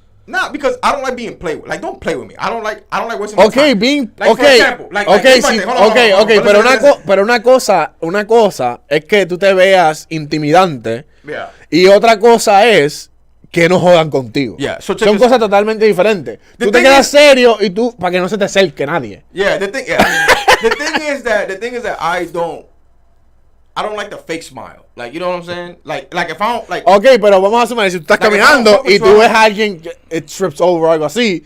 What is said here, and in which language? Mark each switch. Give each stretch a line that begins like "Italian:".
English: Nah, because I don't like being played with. Like, don't play with me. I don't like wasting my okay, time. Being like, okay. For example, like, okay, like,
Spanish: sí,
English: hold on, okay, listen.
Spanish: pero una cosa es que tú te veas intimidante.
English: Yeah.
Spanish: Y otra cosa es que no jodan contigo.
English: Yeah. So
Spanish: son cosas totalmente diferentes. Tú te quedas serio y tú para que no se te acerque nadie.
English: Yeah, the thing is that I don't like the fake smile. Like, you know what I'm saying? Like if I don't like.
Spanish: Okay, pero vamos a asumir si tú estás caminando y tú ves a alguien que
English: it trips over
Spanish: o algo así.